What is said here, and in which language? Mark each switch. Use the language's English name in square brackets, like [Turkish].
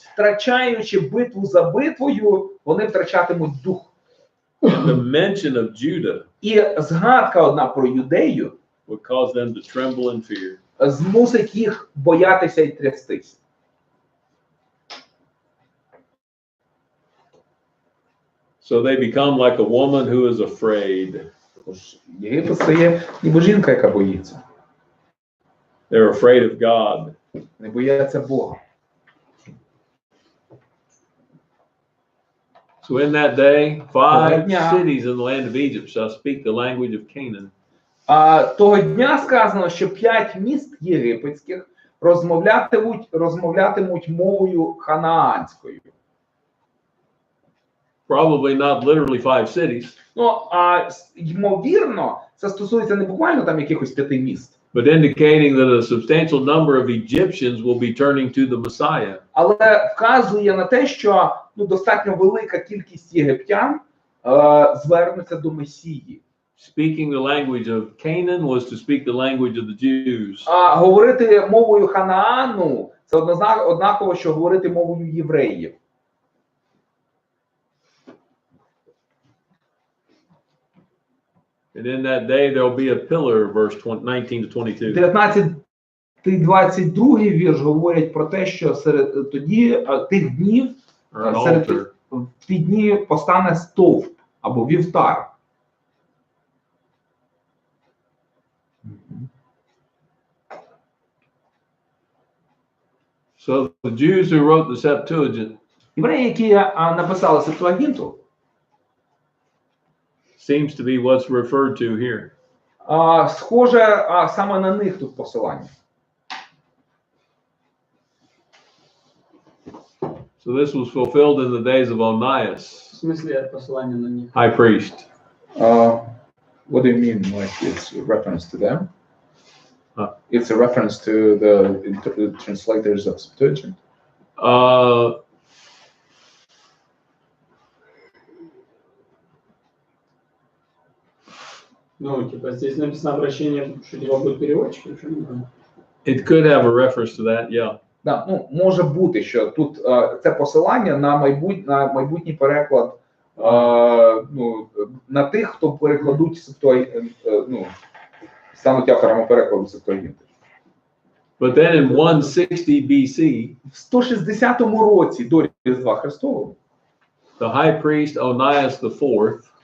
[Ukrainian] втрачаючи битву за битвою, вони втрачатимуть дух. [English] And the mention of Judah [Ukrainian] І згадка одна про Юдею [English] would cause them to tremble in fear. [Ukrainian] змусить їх боятися і трястись. [English] So they become like a woman who is afraid. [Ukrainian] Єгипет стає ніби жінка, яка боїться. [English] They're afraid of God. [Ukrainian] Не бояться Бога. [English] So in that day, 5 cities in the land of Egypt shall speak the language of Canaan. [Ukrainian] Того дня сказано, що 5 міст єгипетських розмовлятимуть мовою ханаанською. [English] Probably not literally 5 cities. [Ukrainian] Ну, ймовірно, це стосується не буквально там якихось 5 міст. [English] But indicating that a substantial number of Egyptians will be turning to the Messiah. [Ukrainian] Але вказує на те, що достатньо велика кількість єгиптян звернуться до Месії. [English] Speaking the language of Canaan was to speak the language of the Jews. [Ukrainian] Говорити мовою Ханаану – це однаково, що говорити мовою євреїв. [English] And in that day there will be a pillar, verse 19 to 22. [Ukrainian] 19-22 вірш говорять про те, що серед тих днів, в ті дні постане стовп або вівтар. [English] So the Jews who wrote the Septuagint [Ukrainian] Євреї, які написали Септуагінту, [English] seems to be what's referred to here. [Ukrainian] Схоже, саме на них тут посилання. [English] So this was fulfilled in the days of Onias, [Russian] В смысле посылание на них? [English] high priest. What do you mean, like it's a reference to them? Huh? It's a reference to the translators of Septuagint. [Russian] Ну, типа здесь написано обращение, что типа будет переводчиком, что не знаю. [English] It could have a reference to that, yeah. [Ukrainian] Да, ну, може бути, що тут це посилання на майбутній переклад, ну, на тих, хто перекладуть ну, стануть авторами перекладу Септуагінти. [English] But then in 160 BC, [Ukrainian] В 160 році до Різдва Христового, [English] the high priest Onias IV